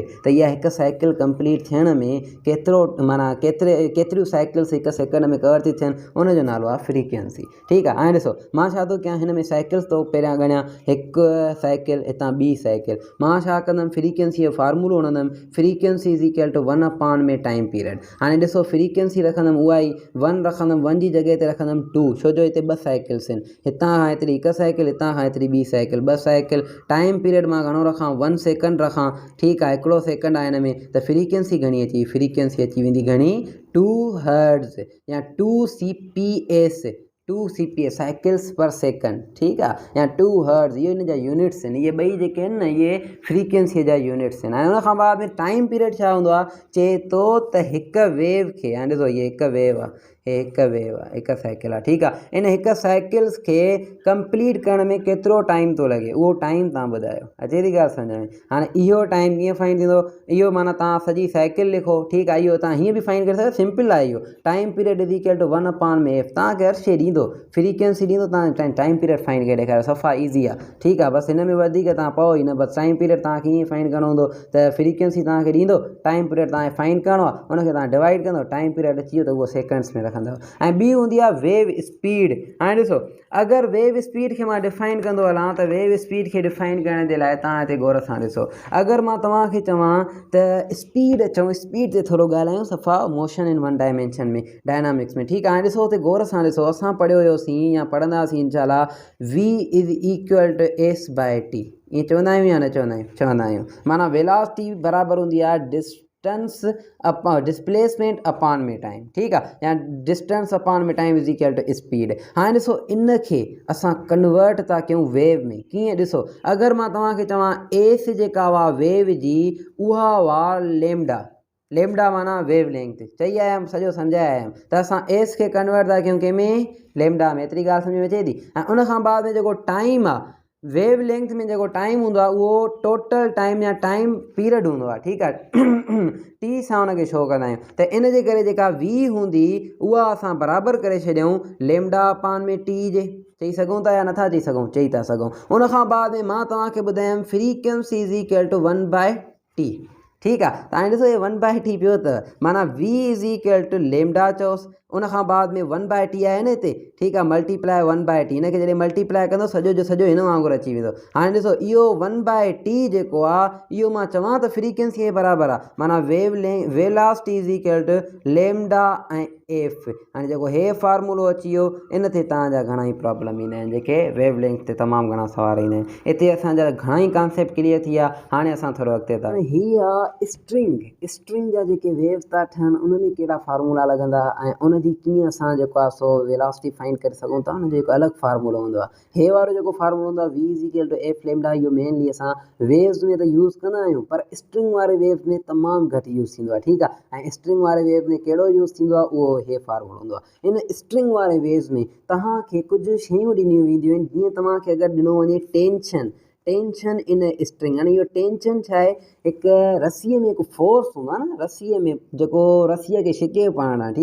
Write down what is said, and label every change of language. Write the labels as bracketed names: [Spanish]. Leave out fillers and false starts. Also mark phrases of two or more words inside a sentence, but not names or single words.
[Sindhi] त इहा हिकु [English] cycle complete [Sindhi] थियण में केतिरो माना केतिरियूं साइकिल्स हिक सेकंड में कवर थी थियनि उनजो नालो आहे फ्रीक्वेंसी। ठीकु आहे। हाणे ॾिसो मां छा थो कयां, हिन में साइकिल्स तो पहिरियां ॻणियां, हिकु साइकिल हितां ॿी साइकिल, मां छा कंदुमि फ्रीक्वेंसी जो फार्मूलो हणंदुमि, [English] frequency is equal to 1 में time period. [Sindhi] हाणे ॾिसो फ्रीक्वेंसी रखंदुमि उहा ई 1 रखंदुमि, 1 जी जॻह ते रखंदुमि 2, छो जो हिते 2 साइकिल्स आहिनि, हितां खां हेतिरी हिकु साइकिल, हितां खां हेतिरी ॿी साइकिल, 2 साइकिल। [English] time period [Sindhi] मां घणो रखां 1 सेकंड रखां। ठीकु आहे, हिकिड़ो सेकंड आहे हिन में, त फ्रीक्वेंसी घणी अची, फ्रीक्वेंसी अची वेंदी घणी 2 हर्ट्ज़ या 2 CPS, 2 CPS [English] cycles per second. [Sindhi] ठीकु आहे, या 2 हर्ट्ज़, इहो हिन जा यूनिट्स आहिनि, इहे ॿई जेके आहिनि न इहे फ्रीक्वेंसीअ जा यूनिट्स आहिनि। ऐं उनखां बाद में [English] time period [Sindhi] छा हूंदो आहे, चए थो त हिकु वेव खे, हाणे ॾिसो हीअ हिकु वेव आहे, हे हिकु वेव आहे, हिकु साइकिल आहे। ठीकु आहे, इन हिकु साइकिल्स खे कंप्लीट करण में केतिरो टाइम थो लॻे, उहो टाइम तव्हां ॿुधायो, अचे थी ॻाल्हि सम्झ में। हाणे इहो टाइम कीअं फाइंड थींदो, इहो माना तव्हां सॼी साइकिल लिखो। ठीकु आहे, इहो तव्हां हीअं बि फाइंड करे सघो, सिंपल आहे इहो, [English] time period is equal to 1 में एफ, [Sindhi] तव्हांखे हर शइ ॾींदो, फ्रीक्वेंसी ॾींदो, तव्हां [English] time period find [Sindhi] करे ॾेखारियो, सफ़ा ईज़ी आहे। ठीकु आहे, बसि हिन में वधीक तव्हां पओ ई न, बसि [English] time period [Sindhi] तव्हांखे ईअं फाइंड करणो हूंदो त फ्रीक्वेंसी तव्हांखे ॾींदो, [English] time period [Sindhi] तव्हांखे फाइंड करिणो आहे, उनखे तव्हां डिवाइड कंदो, [English] time period [Sindhi] अची वियो त उहो सेकंड्स में रखंदव। ऐं ॿी हूंदी आहे [English] wave speed. [Sindhi] हाणे ॾिसो अगरि [English] wave speed [Sindhi] खे मां डिफाइन कंदो हलां त [English] wave speed [Sindhi] खे डिफाइन करण जे लाइ तव्हां हिते गौर सां ॾिसो, अगरि मां तव्हांखे चवां त स्पीड चऊं, स्पीड ते थोरो ॻाल्हायूं सफ़ा [English] motion in 1 dimension [Sindhi] में, डायनामिक्स में। ठीकु आहे, हाणे ॾिसो हुते गौर सां ॾिसो, असां पढ़ियो हुयोसीं या पढ़ंदासीं इंशाल्लाह, [English] V is equal to S/T, [Sindhi] ईअं चवंदा आहियूं या न चवंदा आहियूं, चवंदा आहियूं, माना वेलोसिटी बराबरि हूंदी आहे [English] distance upon displacement upon [Sindhi] में टाइम। ठीकु आहे, [English] या distance upon में time is equal to speed. [Sindhi] हाणे ॾिसो इन खे असां कन्वर्ट था कयूं वेव में, कीअं ॾिसो, अगरि मां तव्हांखे चवां एस जेका हुआ वेव जी उहा हुआ लेमडा, लेमडा माना [English] wave length, [Sindhi] चई आया सॼो सम्झाए आया, त असां एस खे कन्वर्ट था कयूं कंहिंमें, लेमडा में, एतिरी ॻाल्हि सम्झ में अचे थी। ऐं उनखां बाद में जेको टाइम आहे, [English] wave length [Sindhi] में जेको टाइम हूंदो आहे उहो [English] total time [Sindhi] या [English] time period [Sindhi] हूंदो आहे। ठीकु आहे, टी सां हुनखे शो कंदा आहियूं, त इन जे करे जेका वी हूंदी उहा असां बराबरि करे छॾियूं [English] lambda upon [Sindhi] में टी जे, चई सघूं था या नथा चई सघूं, चई था सघूं। उनखां बाद में मां तव्हांखे ॿुधायमि [English] frequency is equal to 1/T. [Sindhi] ठीकु आहे, त हाणे ॾिसो हे 1/T पियो अथव, माना [English] V is equal to lambda [Sindhi] चओसि, उनखां बाद में 1/T आहे न हिते। ठीकु आहे, मल्टीप्लाए 1/T, हिनखे जॾहिं मल्टीप्लाए कंदो सॼो जो सॼो हिन वांगुरु अची वेंदो। हाणे ॾिसो इहो 1/T जेको आहे इहो मां चवां त फ्रीक्वेंसी जे बराबरि आहे, माना [English] velocity is equal to lambda [Sindhi] ऐं एफ। हाणे जेको हे फार्मूलो अची वियो, इन ते तव्हांजा घणा ई प्रॉब्लम ईंदा आहिनि, जेके वेव लेंथ ते तमामु घणा सवाल ईंदा आहिनि। हिते असांजा घणा ई [English] concept clear [Sindhi] थी विया। हाणे असां थोरो अॻिते था, हीअ आहे स्ट्रिंग जा जेके वेव्स था ठहनि उन में कहिड़ा फार्मूला लॻंदा ऐं उनजी कीअं असां जेको आहे सो [English] velocity find [Sindhi] करे सघूं था, उनजो हिकु अलॻि फार्मूलो हूंदो आहे। हे वारो जेको फार्मूलो हूंदो आहे [English] V is equal to F lambda, [Sindhi] इहो मेनली असां वेव्स में त यूज़ कंदा आहियूं, पर स्ट्रिंग वारे वेव्स में तमामु घटि यूज़ थींदो आहे। ठीकु आहे, ऐं स्ट्रिंग वारे वेव्स में कहिड़ो यूज़ थींदो आहे, उहो हे फार्मूलो हूंदो आहे। इन स्ट्रिंग वारे वेव्स में तव्हांखे कुझु शयूं ॾिनियूं वेंदियूं आहिनि, जीअं तव्हांखे अगरि ॾिनो वञे [English] tension in string, [Sindhi] यानी इहो टेंशन छा आहे, हिकु रसीअ में हिकु फोर्स हूंदो आहे न, रसीअ में जेको रसीअ खे छिके पाइणु आहे।